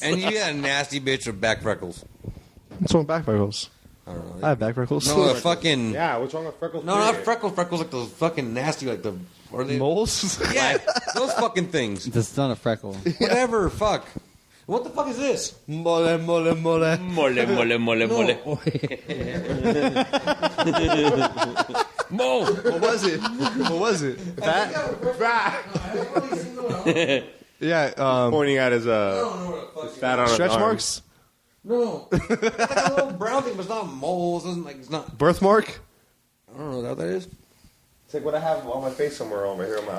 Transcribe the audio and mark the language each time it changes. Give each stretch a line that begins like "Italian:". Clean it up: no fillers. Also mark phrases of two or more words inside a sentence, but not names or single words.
English: And you got a nasty bitch with back freckles. What's wrong with back freckles? I don't know. I have back freckles. No, a fucking. Yeah, what's wrong with freckles? No, not freckles. Freckles like those fucking nasty, like the. Or they, moles? yeah, those fucking things. That's not a freckle. Whatever, fuck. What the fuck is this? Mole, mole, mole. Mole, mole, mole, mole. Mo! What was it? What was it? Fat? Yeah, Pointing at his fat on his stretch arm. marks? No. It's like a little brown thing, but it's not moles. It doesn't like it's not. Birthmark? I don't know what that is. It's like what I have on my face somewhere on right here on my eye.